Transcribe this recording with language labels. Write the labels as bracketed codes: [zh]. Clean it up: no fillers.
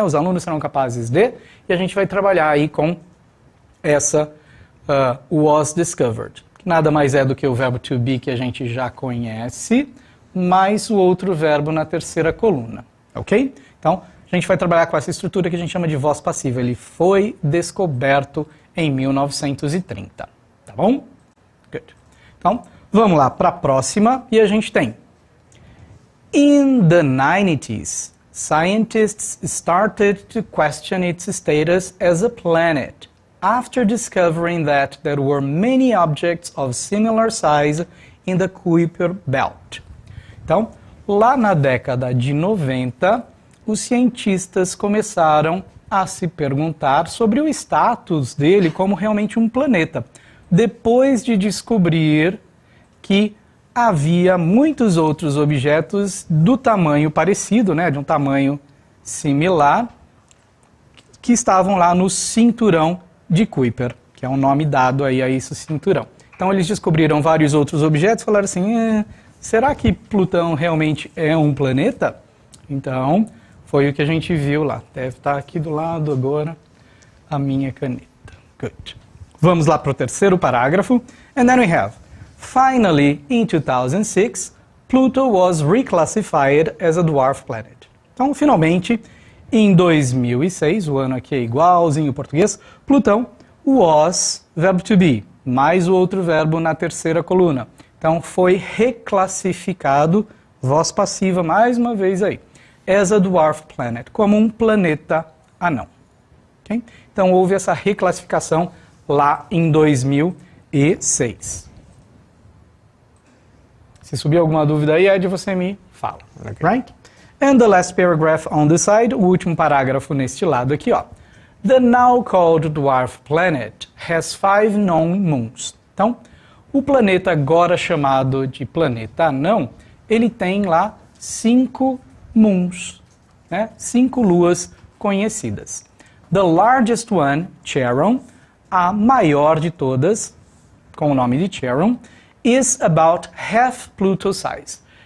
[pt] Os alunos serão capazes de, e a gente vai trabalhar aí com essa [en] was discovered, [pt] que nada mais é do que o verbo to be que a gente já conhece, mais o outro verbo na terceira coluna, ok? Então, a gente vai trabalhar com essa estrutura que a gente chama de voz passiva. Ele foi descoberto em 1930, tá bom? [en] Good. [pt] Então, vamos lá para a próxima, e a gente tem [en] in the 90s, scientists started to question its status as a planet after discovering that there were many objects of similar size in the Kuiper Belt. [pt] Então, lá na década de 90, os cientistas começaram a se perguntar sobre o status dele como realmente um planeta, depois de descobrir que havia muitos outros objetos do tamanho parecido, né, de um tamanho similar, que estavam lá no cinturão de Kuiper, que é um nome dado aí a esse cinturão. Então eles descobriram vários outros objetos e falaram assim, será que Plutão realmente é um planeta? Então, foi o que a gente viu lá. Deve estar aqui do lado agora a minha caneta. [en] Good. [pt] Vamos lá para o terceiro parágrafo. [en] And then we have, finally, in 2006, Pluto was reclassified as a dwarf planet. [pt] Então, finalmente, em 2006, o ano aqui é igualzinho o português, Plutão was, verbo to be, mais o outro verbo na terceira coluna. Então, foi reclassificado, voz passiva mais uma vez aí, [en] as a dwarf planet, [pt] como um planeta anão. Okay? Então, houve essa reclassificação lá em 2006. Se subir alguma dúvida aí, Ed, você me fala. [en] Okay. Right? And the last paragraph on the side, [pt] o último parágrafo neste lado aqui, ó. [en] The now called dwarf planet has 5 known moons. [pt] Então, o planeta agora chamado de planeta anão, ele tem lá 5 moons, né? 5 luas conhecidas. [en] The largest one, Charon, [pt] a maior de todas, com o nome de Charon, [en] is about half Pluto's size.